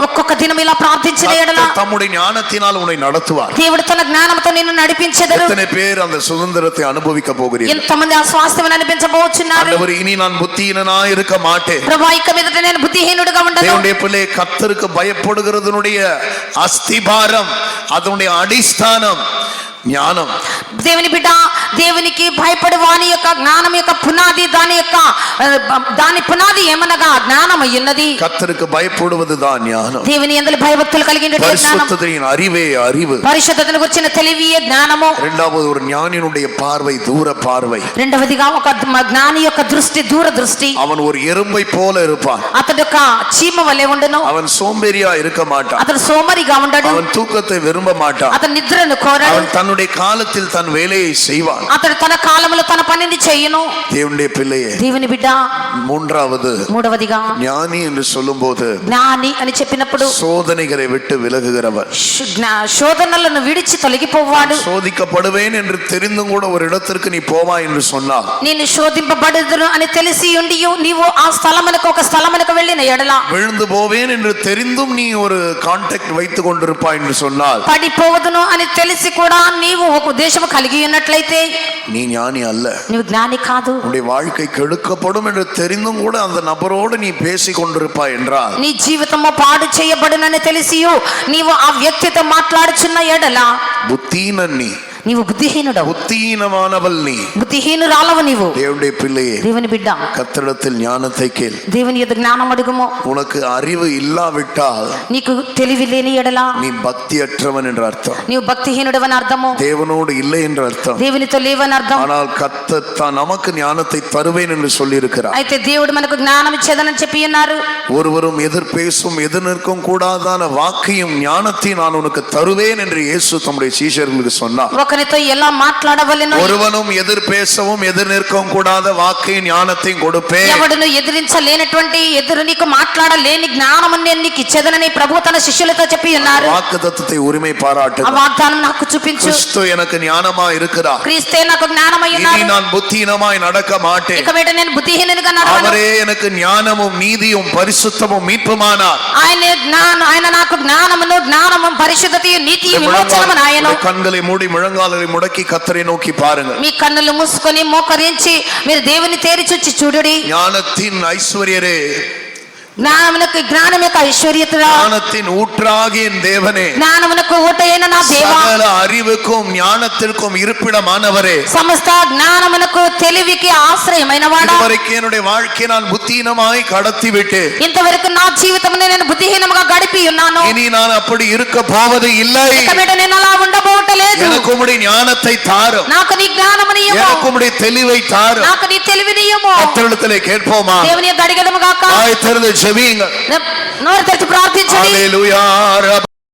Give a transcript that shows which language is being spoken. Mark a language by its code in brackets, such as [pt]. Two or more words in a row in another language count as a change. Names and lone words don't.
[te] ఒక్కొక్క దినం ఇలా ప్రార్థించిన ఎడల [ta] கர்த்தர் தம்முடைய ஞானத்தினால் உன்னை நடத்துவார். [te] దేవుడు తన జ్ఞానముతో నిన్ను నడిపించెదరు. [ta] எத்தனை பேர் அந்த சுதந்திரத்தை அனுபவிக்க போகிறீர்கள்? [te] ఎంతమంది ఆ స్వాస్థ్యమును అనిపించబోచున్నారు? [ta] ஆண்டவரே, இனி நான் புத்திஹீனனாய் இருக்க மாட்டேன். [te] ప్రభువా, ఇక మీదట నేను బుద్ధిహీనుడిగా ఉండను. [ta] தேவனுடைய பிள்ளை, கர்த்தருக்கு பயப்படுகிறதுனுடைய அஸ்திபாரம், அதனுடைய அடிஸ்தானம் ஞானம். [te] దేవుని బిడ్డ, దేవునికి భయపడు వాని యొక్క జ్ఞానం యొక్క పునాది, దాని పునాది ఏమనగా జ్ఞానం అయ్యున్నది. [ta] கர்த்தருக்கு பயப்படுவதுதான் ஞானம். [te] దేవుని యందు భయభక్తులు కలిగిన జ్ఞానం, [ta] பரிசுத்தத்தின் அறிவே அறிவு. [te] పరిశుద్ధతను గురించిన తెలివియే జ్ఞానము. [ta] இரண்டாவது, ஒரு ஞானியினுடைய பார்வை தூர பார்வை. [te] రెండవదిగా ఒక జ్ఞాని యొక్క దృష్టి దూర దృష్టి. [ta] அவன் ஒரு எறும்பை போல இருப்பான். [te] అతడు ఒక చీమ వలె ఉండును. [ta] அவன் சோம்பேறியா இருக்க மாட்டான். [te] అతడు సోమరిగా ఉండడు. [ta] அவன் தூக்கத்தை விரும்ப மாட்டான். [te] అతడు నిద్రను కోరడు. [ta] அவன் தன்னுடைய காலத்தில் தன் வேலையை செய்வான். [te] అతడు తన కాలములో తన పనిని చేయును. [ta] தேவனுடைய பிள்ளையே, [te] దేవుని బిడ్డ, [ta] மூடவதிగా ஞானி என்று சொல்லும்போது [te] జ్ఞాని అని చెప్పినప్పుడు [ta] சோதனைகளை விட்டு விலகுகிறவர், [te] శోధనలను విడిచి తొలగిపోవాడు. [ta] சோதிக்கப்படுவேன் என்று தெரிந்தும் கூட ஒரு இடத்திற்கு நீ போவாய் என்று சொன்னால், [te] నేను శోధింపబడదును అని తెలిసి ఉండి నీవు ఆ స్థలమునకు ఒక స్థలమునకు వెళ్ళిన ఎడల, [ta] விழுந்து போவேன் என்று தெரிந்தும் நீ ஒரு கான்டாக்ட் வைத்துக் கொண்டிருப்பாய் என்று சொன்னால், [te] పడిపోవదును అని తెలిసి కూడా నీవు ఒక ఉద్దేశం కలిగి ఉన్నట్లయితే [ta] நீ ஞானி அல்ல. [te] నీవు జ్ఞాని కాదు. [ta] உன்னுடைய வாழ்க்கை கெடுக்கப்படும் என்று தெரிந்தும் கூட அந்த நபரோடு நீ பேசிக் கொண்டிருப்பாய் என்றால், [te] నీ జీవితము పాడు చేయబడునని తెలిసి నీవు ఆ వ్యక్తితో మాట్లాడుచున్న ఎడల [ta] புத்தீனன் நீ, [te] నీవు బుద్ధిహీనుడవు. [ta] புத்தீனமானவள் நீ, [te] బుద్ధిహీనురాలవు నీవు. [ta] தேவனுடைய பிள்ளையே, [te] దేవుని బిడ్డ, [ta] கர்த்தரிடத்தில் ஞானத்தை கேள். [te] దేవుని యొద్ద జ్ఞానం అడుగుము. [ta] உனக்கு அறிவு இல்லாவிட்டால் [te] నీకు తెలివి లేని ఎడల [ta] நீ பக்தியற்றவன் என்று அர்த்தம். [te] నీవు భక్తిహీనుడవని అర్థము. [ta] தேவனோடு இல்லை என்று அர்த்தம். [te] దేవునితో లేవని అర్థం. [ta] ஆனால் கர்த்தர் தான் நமக்கு ஞானத்தை தருவேன் என்று சொல்லி இருக்கிறார். [te] అయితే దేవుడు మనకు జ్ఞానం ఇచ్చేదనని చెప్పి ఉన్నారు. [ta] ஒருவரும் எதிர் பேசும் எதிர் நிற்கும் கூடாதான வாக்கையும் ஞானத்தையும் நான் உனக்கு தருவேன் என்று இயேசு தம்முடைய சீஷர்களுக்கு சொன்னார். [te] ఒకరితో ఎలా మాట్లాడవలెనో, [ta] ஒருவனும் எதிர் பேசவும் எதிர் நிற்கவும் கூடாத வாக்கையும் ஞானத்தையும் கொடுப்பேன். [te] ఎవడును ఎదిరించలేనటువంటి ఎదురు నీకు మాట్లాడలేని జ్ఞానము నేను నీకు ఇచ్చేదనని ప్రభు తన శిష్యులతో చెప్పి ఉన్నారు. [ta] வாக்குத்தத்தத்தை உரிமை பாராட்டு. [te] ఆ వాగ్దానం నాకు చూపించు. [ta] கிறிஸ்து எனக்கு ஞானமா இருக்கிறார். [te] క్రీస్తే నాకు జ్ఞానమై [ta] இனி [te] ఉన్నాడు. [ta] நான் புத்திஹீனமாய் நடக்க மாட்டேன். [te] ఇక మీదట నేను బుద్ధిహీనునిగా నడవను. [ta] அவரே எனக்கு ஞானமும் நீதியும் பரிசுத்தமும் மீட்புமானார். [te] ఆయన నాకు జ్ఞానము పరిశుద్ధతయు నీతియు విమోచనము నాయను. [ta] கண்களை மூடி முழங்காலை முடக்கி கர்த்தரை நோக்கி பாருங்கள். [te] మీ కన్నులు మూసుకొని మోకరించి మీరు దేవుని తేరి చూచి చూడుడి. [ta] ஞானத்தின் ஐஸ்வர்யரே, [te] జ్ఞానమునకు జ్ఞానం యొక్క ఐశ్వర్యతరా [ta] ஞானத்தின் ஊற்றாகிய என் தேவனே, [te] జ్ఞానమునకు ఊటైన నా దేవా [ta] சகல அறிவுக்கும் ஞானத்திற்கும் இருப்பிடமானவரே, [te] సమస్త జ్ఞానమునకు తెలివికి ఆశ్రయమైన వాడా [ta] இதுவரைக்கும் என்னுடைய வாழ்க்கையை நான் புத்தீனமாய் கடத்தி விட்டு [te] ఇంతవరకు నా జీవితమును నేను బుద్ధిహీనముగా గడిపి ఉన్నాను. [ta] இனி நான் அப்படி இருக்க போவது இல்லை. [te] ఇక మీదట నేను అలా ఉండబోవట్లేదు. [ta] எனக்கு உம்முடைய ஞானத்தை தாரும், [te] నాకు నీ జ్ఞానముని ఇవ్వు. [ta] எனக்கு உம்முடைய தெளிவை தாரும். [te] నాకు నీ తెలివిని ఇవ్వు. [ta] கர்த்தரிடத்திலே கேட்போமா? [te] దేవుని యొద్ద అడిగెదము గాక. [ta] வாய் திறந்து ஜெபியுங்க. [te] నోరు తెరిచి ప్రార్థించండి. హల్లెలూయా.